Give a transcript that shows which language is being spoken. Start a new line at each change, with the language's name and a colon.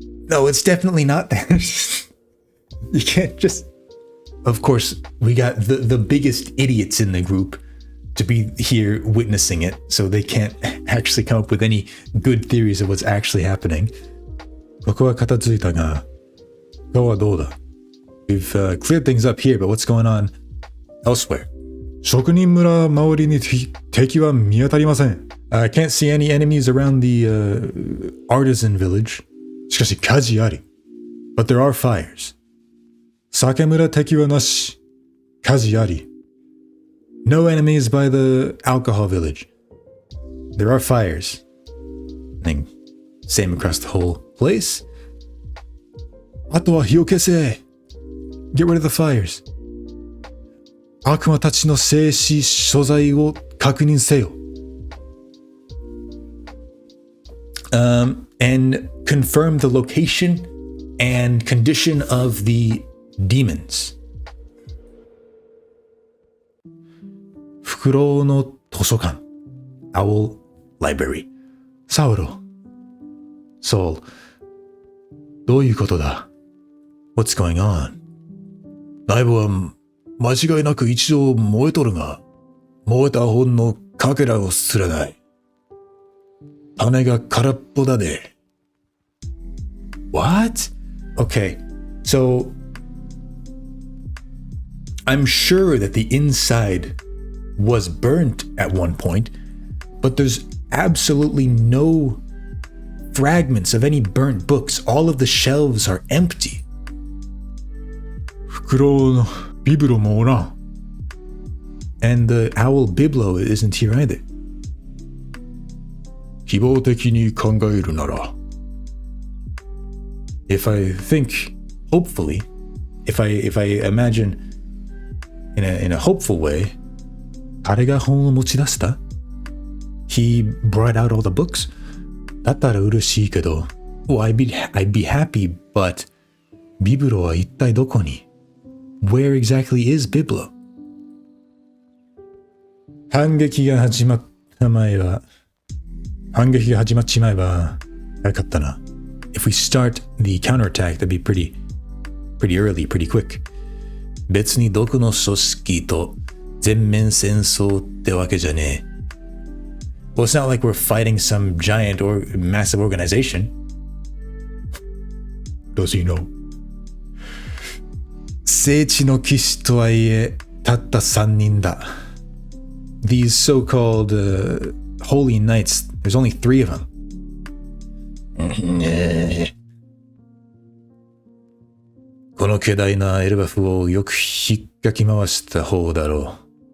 English: No, it's definitely not that. You can't just... Of course, we got the biggest idiots in the group to be here witnessing it, so they can't actually come up with any good theories of what's actually happening.
Japanese: ここは片付いたが、ここはどうだ?
English: We've cleared things up here, but what's going on elsewhere?
Japanese: 職人村周りに敵は見当たりません。
English: I can't see any enemies around the artisan village.
Japanese: しかし火事あり.
English: But there are fires.
Japanese: 酒村敵はなし。火事あり。
English: No enemies by the alcohol village. There are fires. I think same across the whole place.
Japanese: あとは火を消せ.
English: Get rid of the fires.
Japanese: 悪魔たちの静止所在を確認せよ。
English: And confirm the location and condition of the demons.
Japanese: フクロウの図書館。
English: Owl Library.
Japanese: サウロ。
English: Soul.
Japanese: どういうことだ?
English: What's going on?
Japanese: 内部は間違いなく一度燃えとるが、燃えた本のかけらをすらない。羽が空っぽだで。
English: What? Okay, so I'm sure that the inside was burnt at one point, but there's absolutely no fragments of any burnt books. All of the shelves are empty.
Japanese: フクロウのビブロもおらん。
English: And the owl biblo isn't here either.
Japanese: 希望的に考えるなら
English: If I think hopefully, if I imagine in a hopeful way,
Japanese: 彼が本を持ち出した?
English: He brought out all the books?
Japanese: だったら嬉しいけど
English: Well, I'd be happy, but
Japanese: ビブロは一体どこに?
English: Where exactly is Biblo?
Japanese: 反撃が始まっちまえばよかったな.
English: If we start the counterattack, that'd be pretty early, pretty quick.
Japanese: 別にどこの組織と全面戦争ってわけじゃねえ.
English: Well, it's not like we're fighting some giant or massive organization. Does he know?
Japanese: 聖地の騎士とはいえたった3人だ.
English: These so-called holy knights, there's only 3 of them.
Japanese: この巨大なエルバフをよく引っかき回した方だろう.